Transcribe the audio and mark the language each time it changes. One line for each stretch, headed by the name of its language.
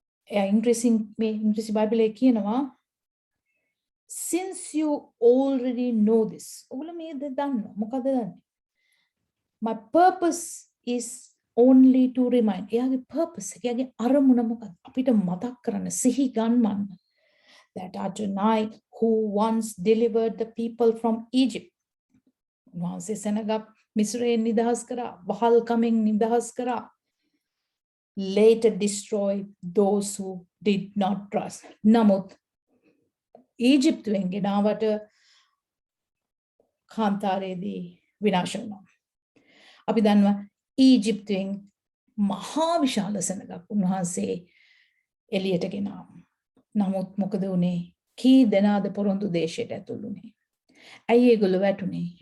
Sinhala: එයා ඉංග්‍රීසි බයිබලයේ කියනවා
English: since you already know this.
Sinhala: ඔගොල්ලෝ මේ දන්නවා. මොකද දන්නේ?
English: My purpose is only to remind.
Sinhala: එයාගේ purpose එක, එයාගේ අරමුණ මොකක්ද? අපිට මතක් කරන්න, සිහි ගන්වන්න.
English: That Adonai who once delivered the people from Egypt.
Sinhala: උන්වහන්සේ සෙනග මිස්රයෙන් නිදහස් කරා, වහල්කමෙන් නිදහස් කරා.
English: Later destroyed those who did not trust.
Sinhala: නමුත් ඊජිප්තුවෙන් ගෙනාවට කාන්තාරයේදී විනාශ වුණා. අපි දන්නවා ඊජිප්තුවෙන් මහා විශාල සෙනගක් උන්වහන්සේ එළියට ගෙනාවා. නමුත් මොකද වුනේ? කී දෙනාද පොරොන්දු දේශයට ඇතුළු වුනේ? ඇයි ඒගොල්ලෝ වැටුනේ?